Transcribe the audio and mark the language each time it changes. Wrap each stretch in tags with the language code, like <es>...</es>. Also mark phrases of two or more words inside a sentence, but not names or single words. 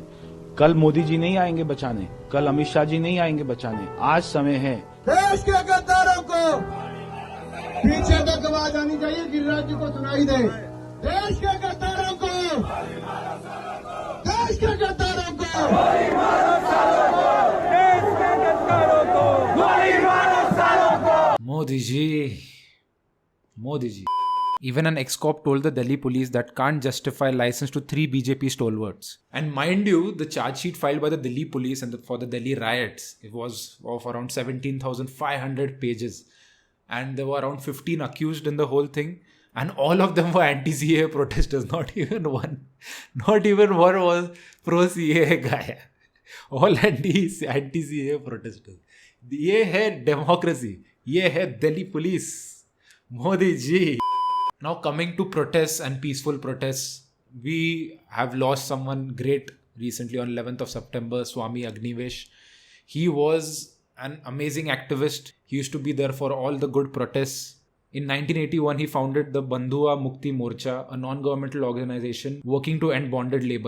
<hi>कल मोदी जी नहीं आएंगे बचाने, कल अमित शाह जी नहीं आएंगे बचाने. आज समय है. देश के गद्दारों को पीछे तक आवाज आनी चाहिए, गिरिराज जी को सुनाई दे. देश के गद्दारों को, देश के गद्दारों को, Modi ji. Modi ji.</hi> <en>Even an ex-cop told the Delhi police that can't justify license to 3 BJP stalwarts. And mind you, the charge sheet filed by the Delhi police and for the Delhi riots, it was of around 17,500 pages. And there were around 15 accused in the whole thing. And all of them were anti-CAA protesters. Not even one was pro-CAA guy. All anti-CAA protesters.</en> <hi>ये है democracy. ये है Delhi police. Modi ji.</hi> <en>Now coming to protests and peaceful protests, we have lost someone great recently on 11th of September, Swami Agnivesh. He was an amazing activist. He used to be there for all the good protests. In 1981, he founded the Bandhua Mukti Morcha, a non-governmental organization working to end bonded labor.</en>